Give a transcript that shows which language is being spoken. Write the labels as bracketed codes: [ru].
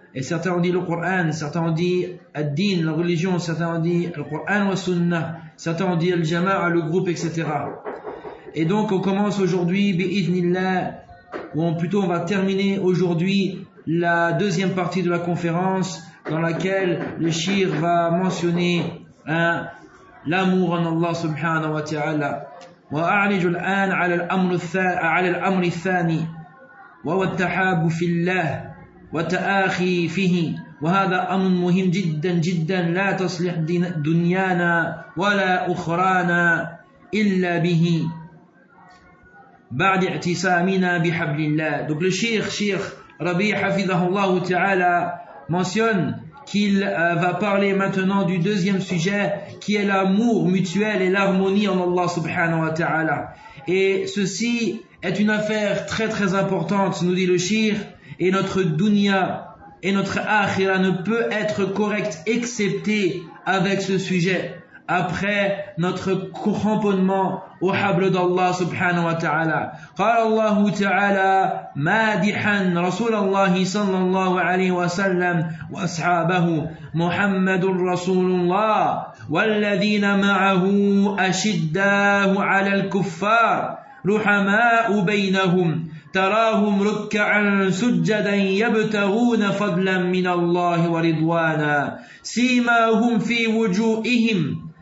[fr] Et certains ont dit le Coran, certains ont dit Ad-Din, la religion, certains ont dit le Coran wa Sunnah, certains ont dit Al-Jama'a, le groupe, etc. Et donc on commence aujourd'hui, bi-idhnillah, ou plutôt on va terminer aujourd'hui la deuxième partie de la conférence, dans laquelle le Shir va mentionner, hein, l'amour en Allah Subhanahu Wa Ta'ala. [ar] وأعرج الآن على الأمر الثاني وهو التحاب في الله والتآخي فيه، وهذا أمر مهم جدا جدا لا تصلح دنيانا ولا أخرانا إلا به بعد اعتصامنا بحبل الله. [fr] Donc le Cheikh Rabi [ar] حفظه الله تعالى [fr] mentionne qu'il va parler maintenant du deuxième sujet, qui est l'amour mutuel et l'harmonie en Allah subhanahu wa ta'ala. Et ceci est une affaire très très importante, nous dit le Shir, et notre dunya et notre akhira ne peut être correcte excepté avec ce sujet, après notre cramponnement au hable d'Allah subhanahu wa ta'ala. [ar] قال الله تعالى مادحا رسول الله صلى الله عليه وسلم واصحابه محمد رسول الله والذين معه اشداء على الكفار رحماء بينهم تراهم ركعا سجدا يبتغون فضلا من الله ورضوانا سيماهم في وجوههم